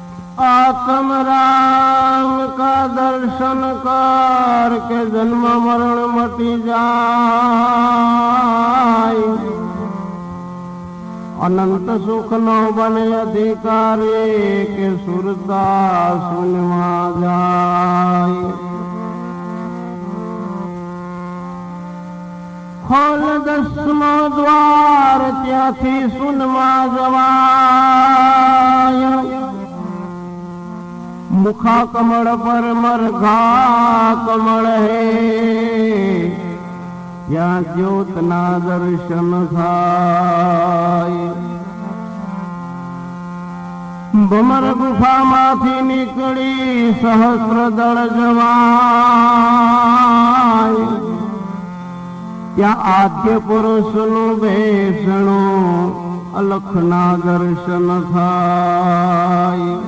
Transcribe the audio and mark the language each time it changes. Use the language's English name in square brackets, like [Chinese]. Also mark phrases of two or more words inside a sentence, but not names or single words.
[Hindi] आत्म राम का दर्शन कर के जन्म मरण मटी जाय। [Gujarati] અનંત સુખ નો બને અધિકારી કે સુરતા સુનમા જાય। ખોલ 10મો દ્વાર ત્યાથી સુનમા જવાય। મુખા કમલ પર મરઘા કમલ હૈ, યા જ્યોત ના દર્શન થાય। ભમર ગુફા માથી નિકળી સહસ્ર દલ જવાય। ત્યા આદ્ય પુરુષ નુ બેસણુ અલખ ના દર્શન થાય।